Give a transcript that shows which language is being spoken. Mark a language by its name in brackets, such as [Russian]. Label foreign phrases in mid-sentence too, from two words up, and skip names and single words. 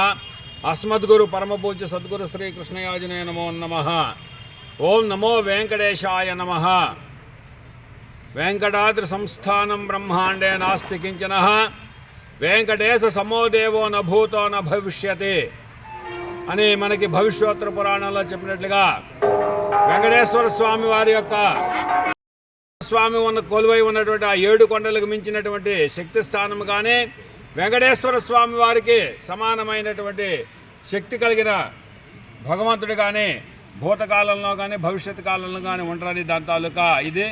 [Sanskrit] अस्मद्गुरु परम पूज्य सद्गुरु श्री कृष्णयाजने नमो नमः। ओम नमो वेंकटेशाय नमः। वेंकटाद्रि संस्थानं ब्रह्मांडे नास्ति किंचनः। वेंकटेश समो देवो न भूतो न भविष्यति [Telugu] అని మనకి భవిష్యోత్తర పురాణంలో చెప్పినట్లుగా వెంకటేశ్వర స్వామి వారి యొక్క స్వామి కొలువై ఉన్నటువంటి ఆ 7 కొండలకు మించినటువంటి శక్తి స్థానం కానీ వెంకటేశ్వర స్వామి వారికి సమానమైనటువంటి శక్తి కలిగిన భగవంతుడు కానీ భూతకాలంలో కానీ భవిష్యత్ కాలంలో కానీ ఉంటారని దాని తాలూకా ఇది.